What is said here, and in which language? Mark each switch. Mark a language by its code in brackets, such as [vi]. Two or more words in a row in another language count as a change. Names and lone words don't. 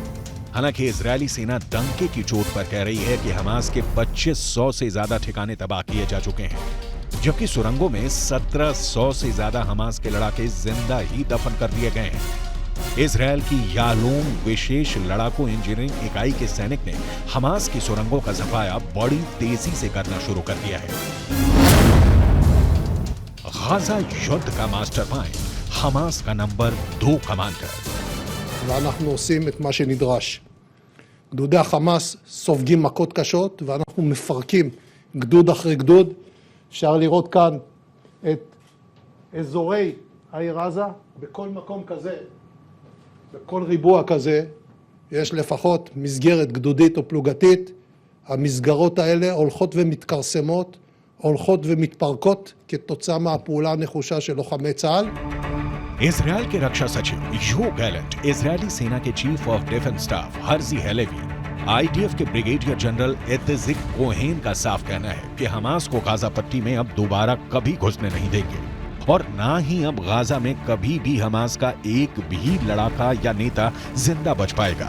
[hi] हालांकि इजरायली सेना डंके की चोट पर कह रही है कि हमास के 2500 से ज्यादा ठिकाने तबाह किए जा चुके हैं, जबकि सुरंगों में 1700 से ज्यादा हमास के लड़ाके जिंदा ही दफन कर दिए गए हैं। इजरायल की यालोम विशेष लड़ाकू इंजीनियरिंग इकाई के सैनिक ने हमास की सुरंगों का सफाया बड़ी तेजी से करना शुरू कर दिया है। गाजा युद्ध का मास्टरमाइंड, हमास का नंबर 2 कमांडर। [he] ואנחנו עושים את מה שנדרש. גדודי החמאס סופגים מכות קשות ואנחנו מפרקים גדוד אחרי גדוד. אפשר לראות כאן את אזורי העיר עזה. בכל מקום כזה, בכל ריבוע כזה, יש לפחות מסגרת גדודית או פלוגתית. המסגרות האלה הולכות ומתכרסמות, הולכות ומתפרקות כתוצאה מהפעולה הנחושה של לוחמי צה"ל. [hi] इजरायल के रक्षा सचिव यो गैलेंट, इजरायली सेना के [en] chief of defense staff [hi] हर्जी हेलेवी, आईडीएफ के [en] brigadier general [hi] इत्जिक कोहेन का साफ कहना है कि हमास को गाजा पट्टी में अब दोबारा कभी घुसने नहीं देंगे और ना ही अब गाजा में कभी भी हमास का एक भी लड़ाका या नेता जिंदा बच पाएगा।